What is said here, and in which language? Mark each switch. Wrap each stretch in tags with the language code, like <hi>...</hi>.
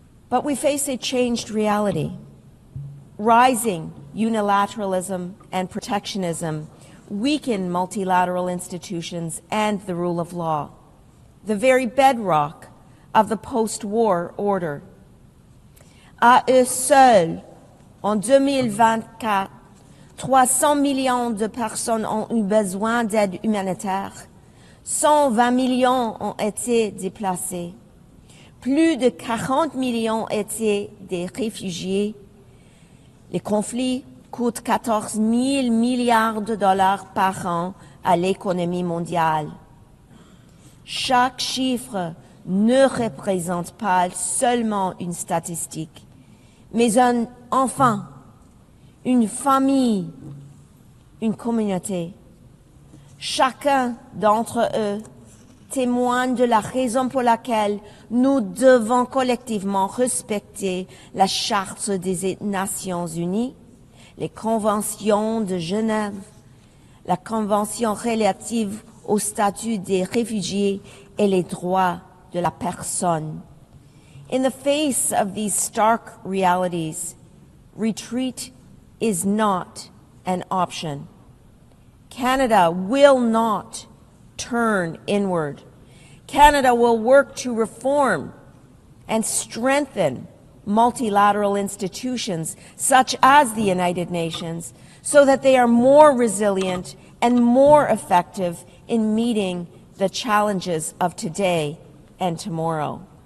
<en>But we face a changed reality. Rising unilateralism and protectionism weaken multilateral institutions and the rule of law, the very bedrock of the post-war order.</en> <fr>À eux seuls, en 2024, 300 millions de personnes ont eu besoin d'aide humanitaire. 120 millions ont été déplacés. Plus de 40 millions étaient des réfugiés. Les conflits coûtent 14 000 milliards de dollars par an à l'économie mondiale. Chaque chiffre ne représente pas seulement une statistique, mais un enfant, une famille, une communauté. Chacun d'entre eux témoigne de la raison pour laquelle nous devons collectivement respecter la Charte des Nations Unies, les conventions de Genève, la Convention relative au statut des réfugiés et les droits de la personne.</fr> <en>In the face of these stark realities, retreat is not an option. Canada will not turn inward. Canada will work to reform and strengthen multilateral institutions such as the United Nations so that they are more resilient and more effective in meeting the challenges of today and tomorrow.</en>